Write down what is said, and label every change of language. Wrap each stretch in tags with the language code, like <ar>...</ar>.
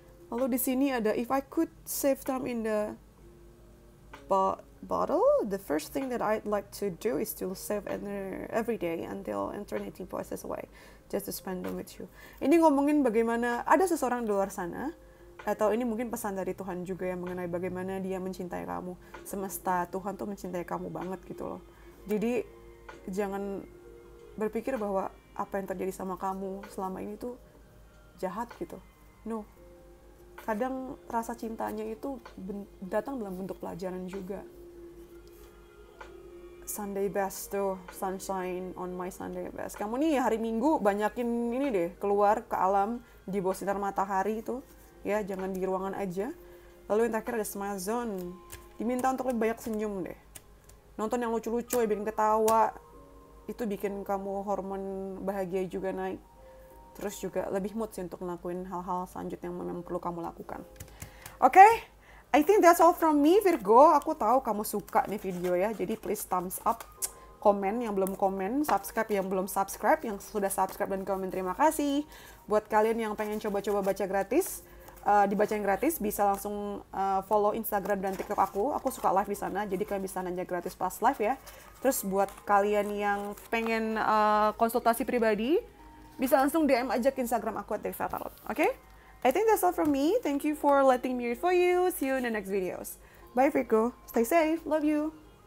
<id>Lalu di sini ada</id> <en>if I could save time in the bottle, the first thing that I'd like to do is to save every day until eternity passes away, just to spend them with you.</en> <id>Ini ngomongin bagaimana ada seseorang di luar sana, atau ini mungkin pesan dari Tuhan juga yang mengenai bagaimana dia mencintai kamu. Semesta, Tuhan tuh mencintai kamu banget gitu loh. Jadi jangan berpikir bahwa apa yang terjadi sama kamu selama ini tuh jahat gitu.</id> <en>No.</en> <id>Kadang rasa cintanya itu datang dalam bentuk pelajaran juga.</id> <en>Sunday best tuh, sunshine on my Sunday best.</en> <id>Kamu nih hari Minggu banyakin ini deh, keluar ke alam di bawah sinar matahari itu. Ya, jangan di ruangan aja. Lalu yang terakhir ada smile zone. Diminta untuk lebih banyak senyum deh. Nonton yang lucu-lucu, yang bikin ketawa. Itu bikin kamu hormon bahagia juga naik. Terus juga lebih mood sih untuk ngelakuin hal-hal selanjutnya yang memang perlu kamu lakukan.</id> <en>Oke, I think that's all from me, Virgo.</en> <id>Aku tahu kamu suka nih video ya, jadi</id> <en>please thumbs up.</en> <id>Komen yang belum komen, subscribe yang belum subscribe, yang sudah subscribe dan komen terima kasih. Buat kalian yang pengen coba-coba baca gratis, dibacain gratis, bisa langsung follow Instagram dan TikTok aku suka live di sana, jadi kalian bisa nanya gratis pas live ya. Terus buat kalian yang pengen konsultasi pribadi, bisa langsung DM aja ke Instagram aku @teksatarot.</id> <en>Okay? I think that's all from me. Thank you for letting me read for you. See you in the next videos. Bye Virgo. Stay safe. Love you.</en>